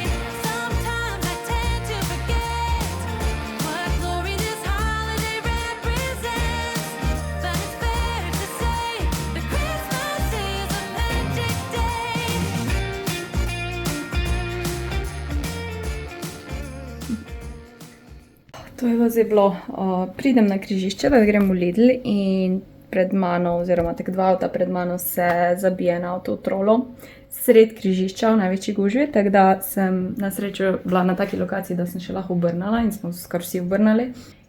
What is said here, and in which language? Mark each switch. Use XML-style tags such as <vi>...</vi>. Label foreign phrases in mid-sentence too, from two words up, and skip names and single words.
<en>Sometimes I tend to forget what glory this holiday represents, but it's fair to say that Christmas is a magic day.</en> <sl>To je pa zdaj bilo. Pridem na križišče, da grem v Lidl in pred mano, oziroma tak 2 avta pred mano se zabije na avto v trolo. Sred križišča, v največji gužvi, tako da sem na srečo bila na taki lokaciji, da sem še lahko obrnala in smo skar vsi obrnali.</sl>